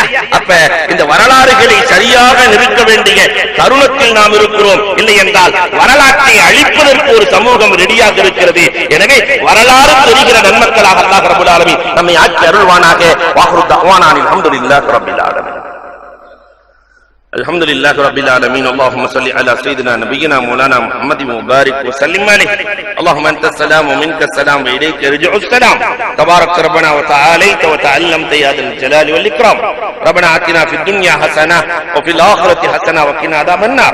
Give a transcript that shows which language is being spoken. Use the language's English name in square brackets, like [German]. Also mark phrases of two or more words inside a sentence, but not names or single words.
[Tamil] அப்ப இந்த வரலாறுகளை சரியாக நிறுத்த வேண்டிய தருணத்தில் நாம் இருக்கிறோம். இல்லை என்றால் வரலாற்றை அழிப்பதற்கு ஒரு சமூகம் ரெடியாக இருக்கிறது. எனவே வரலாறு தெரிகிற நன்மக்களாக அல்லாஹ் [Arabic] رب العالمين [Tamil] நம்மை ஆக்கி அருள்வானாக. [Arabic] وآخر دعوانا الحمد لله رب العالمين. الحمد لله رب العالمين. اللهم صل على سيدنا نبينا مولانا محمد وبارك وسلم عليه. اللهم انت السلام ومنك السلام واليك يرجع السلام. تبارك ربنا وتعاليت وتعلمت يا ذا الجلال والاكرام. ربنا آتنا في الدنيا حسنه وفي الاخره حسنه وقنا عذاب النار.